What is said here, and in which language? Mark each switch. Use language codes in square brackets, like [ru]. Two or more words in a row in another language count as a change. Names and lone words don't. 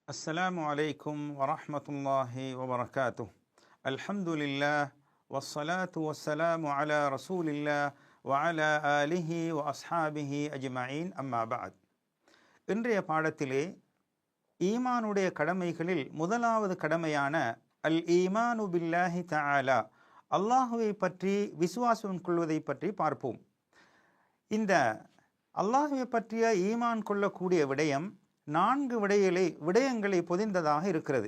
[ar] السلام عليكم ورحمة الله وبركاته. الحمد لله والصلاة والسلام على رسول الله وعلى آله وأصحابه أجمعين أما بعد. [ta] இன்றைய பாடத்திலே ஈமானுடைய கடமைகளில் முதலாவது கடமையான [ar] الإيمان بالله تعالى, [ta] அல்லாஹுவை பற்றி விசுவாசம் கொள்வதை பற்றி பார்ப்போம். இந்த அல்லாஹுவை பற்றிய ஈமான் கொள்ளக்கூடிய விடயம் 4 விடயங்களை பொதிந்ததாக இருக்கிறது.